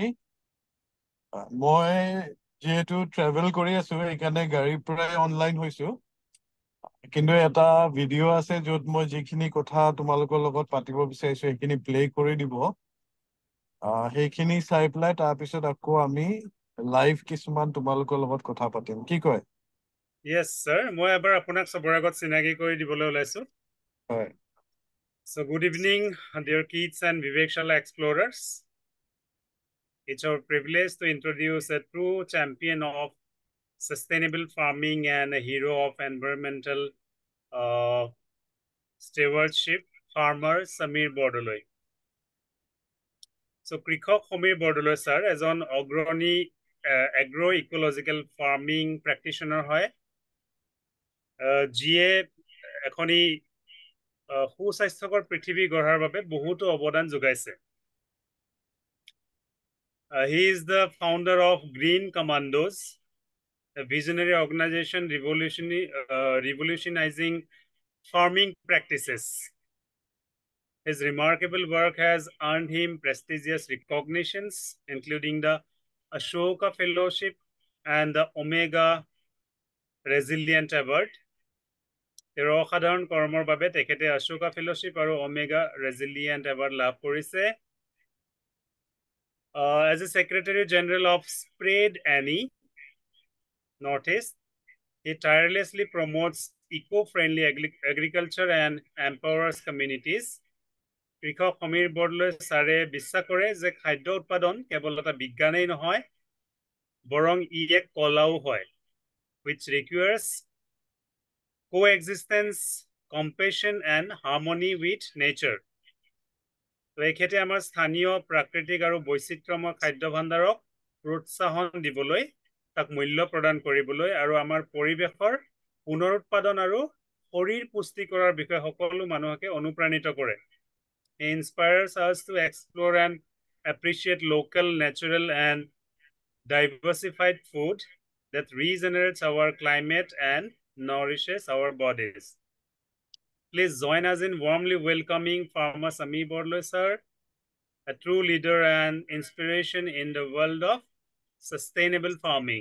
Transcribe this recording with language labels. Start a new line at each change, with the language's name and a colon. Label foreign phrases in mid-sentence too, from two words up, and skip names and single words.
Assamese: মই যেহেতু ট্ৰেভেল কৰি আছো সেইকাৰণে গাড়ীৰ পৰাই অনলাইন হৈছো, কিন্তু এটা ভিডিঅ' আছে য'ত মই যিখিনি কথা তোমালোকৰ লগত পাতিব বিচাৰিছো সেইখিনি প্লে কৰি দিব। সেইখিনি চাই পেলাই তাৰপিছত আকৌ আমি লাইভ কিছুমান তোমালোকৰ লগত কথা পাতিম, কি কয়?
English: Yes sir,
Assamese: মই এবাৰ আপোনাক চবৰ আগত চিনাকি কৰি দিবলৈ ওলাইছোঁ। হয়।
English: So good evening dear kids and Vivekshara explorers. It's our privilege to introduce a true champion of sustainable farming and a hero of environmental stewardship, farmer Samir Bordoloi.
Assamese: So কৃষক সমীৰ বৰদলৈ ছাৰ এজন অগ্ৰণী
English: agro ecological farming practitioner
Assamese: হয়, যিয়ে এখনি সুস্বাস্থ্যকৰ পৃথিৱী গঢ়াৰ বাবে বহুতো অৱদান যোগাইছে।
English: He is the founder of Green Commandos, a visionary organization revolutionizing farming practices. His remarkable work has earned him prestigious recognitions, including the Ashoka Fellowship and the Omega Resilient Award.
Assamese: তেওঁৰ অসাধাৰণ কৰ্মৰ বাবে তেখেতে অশোকা ফেলোশ্বিপ আৰু ওমেগা ৰেজিলিয়েণ্ট এৱাৰ্ড লাভ কৰিছে।
English: As a Secretary General of Spread Annie Northeast, he tirelessly promotes eco-friendly agriculture and empowers communities.
Assamese: কৃষক সমীৰ বৰদলৈ ছাৰে বিশ্বাস কৰে যে খাদ্য উৎপাদন কেৱল এটা বিজ্ঞানেই নহয়, বৰং ই এক কলাও হয়,
English: which requires coexistence, compassion and harmony with nature.
Assamese: তো এখেতে আমাৰ স্থানীয় প্ৰাকৃতিক আৰু বৈচিত্ৰ্যময় খাদ্য ভাণ্ডাৰক প্ৰোৎসাহন দিবলৈ, তাক মূল্য প্ৰদান কৰিবলৈ আৰু আমাৰ পৰিৱেশৰ পুনৰুৎপাদন আৰু শৰীৰ পুষ্টি কৰাৰ বিষয়ে সকলো মানুহকে অনুপ্ৰাণিত কৰে।
English: He inspires us to explore and appreciate local, natural and diversified food that regenerates our climate and nourishes our bodies. Please join us in warmly welcoming Farmer Samir Bordoloi sir, a true leader and inspiration in the world of sustainable farming.